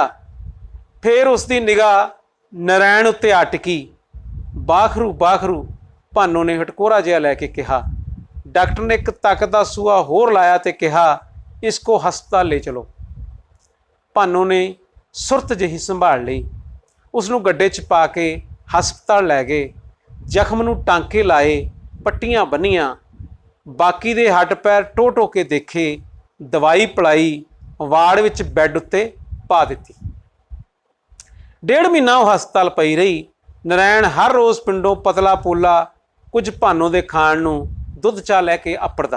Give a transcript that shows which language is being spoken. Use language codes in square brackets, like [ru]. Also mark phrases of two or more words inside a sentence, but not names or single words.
[pa] ਫਿਰ ਉਸਦੀ ਨਿਗਾਹ ਨਰੈਣ ਉੱਤੇ ਆ ਟਿਕੀ। ਬਾਖਰੂ ਬਾਖਰੂ, ਭਾਨੋ ਨੇ ਹਟਕੋਰਾ ਜਿਹਾ ਲੈ ਕੇ ਕਿਹਾ। ਡਾਕਟਰ ਨੇ ਇੱਕ ਤਾਕਤ ਦਾ ਸੂਆ ਹੋਰ ਲਾਇਆ ਤੇ ਕਿਹਾ, [hi] इसको हस्पताल ले चलो। [pa] ਭਾਨੋ ਨੇ ਸੁਰਤ ਜਿਹੀ ਸੰਭਾਲ ਲਈ। ਉਸਨੂੰ ਗੱਢੇ 'ਚ ਪਾ ਕੇ ਹਸਪਤਾਲ ਲੈ ਗਏ, ਜ਼ਖਮ ਨੂੰ ਟਾਂਕੇ ਲਾਏ, पट्टियां ਬੰਨੀਆਂ, ਬਾਕੀ ਦੇ ਹੱਡ ਪੈਰ ਟੋ ਟੋ ਕੇ ਦੇਖੇ, ਦਵਾਈ ਪਿਲਾਈ, ਵਾਰਡ ਵਿਚ ਬੈੱਡ ਉੱਤੇ ਪਾ ਦਿੱਤੀ। 1.5 ਮਹੀਨਾ ਵੋ ਹਸਪਤਾਲ ਪਈ ਰਹੀ। ਨਰੈਣ ਹਰ ਰੋਜ਼ ਪਿੰਡੋਂ ਪਤਲਾ ਪੋਲਾ ਕੁਛ ਭਾਨੋਂ ਦੇ ਖਾਣ ਨੂੰ ਦੁੱਧ ਚਾਹ ਲੈਕੇ ਅੱਪੜਦਾ।